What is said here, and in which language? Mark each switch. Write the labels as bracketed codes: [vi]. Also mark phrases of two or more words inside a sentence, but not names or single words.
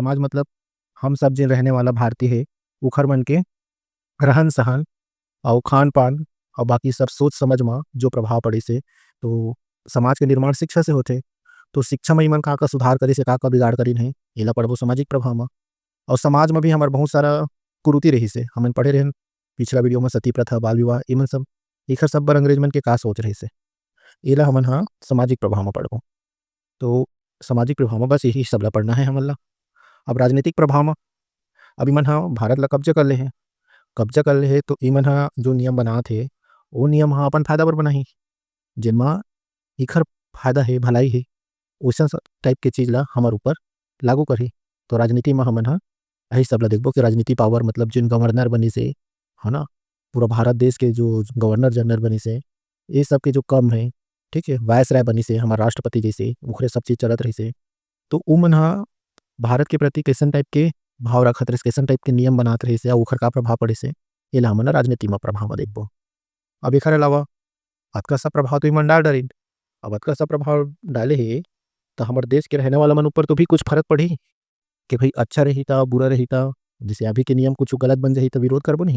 [hne] समाज मतलब हम सब जिन रहने वाला भारतीय है ओखर मन के रहन सहन और खान पान और बाकी सब सोच समझ में जो प्रभाव पड़े से। तो समाज के निर्माण शिक्षा से होते, तो शिक्षा में मन का सुधार करे से का बिगाड़ करी नहीं एला पढ़बो सामाजिक प्रभाव में। और समाज में भी हमारे बहुत सारा कुरीति रही से हमन पढ़े रहे पिछला वीडियो में, सती प्रथा, बाल विवाह, एमन सब एखर सब बर अंग्रेज मन के का सोच रही से एला हमन हाँ सामाजिक प्रभाव में पढ़बो। तो सामाजिक प्रभाव में बस यही सब ला पढ़ना है हमन ला। अब राजनीतिक प्रभाव में अभी मन हाँ भारत ला कब्जा कर ले हैं, कब्जा कर ले है तो इमन हा जो नियम बना थे वो नियम हा अपन फायदा बर बनाही, जिनमा इखर फायदा है, भलाई है, वैसा टाइप के चीज़ ला हमार ऊपर लागू करही। तो राजनीति में हमन हा यही सब ला देखबो कि राजनीति पावर मतलब जिन गवर्नर बनी से है ना, पूरा भारत देश के जो [en] governor general [hne] बनी से ये सब के जो कम है, ठीक है, वायसराय बनी से हमारा राष्ट्रपति जैसे ओखरे सब चीज़ चलत रही से। तो उ मन हा भारत के प्रति कैसन टाइप के भाव रखत रहिस, कैसन टाइप के नियम बनात रहिस या ओखर का प्रभाव पड़े से एला हमन ला राजनीति में प्रभाव में देखबो। अब एखर अलावा अतका सा प्रभाव तो ईमन डाल डरिन, अब अतका सा प्रभाव डाले हे तो हमर देश के रहने वाला मन ऊपर तो भी कुछ फर्क पड़ही कि भाई अच्छा रही था बुरा रही था, जैसे अभी के नियम कुछ गलत बन जाही तो विरोध करबो नहीं।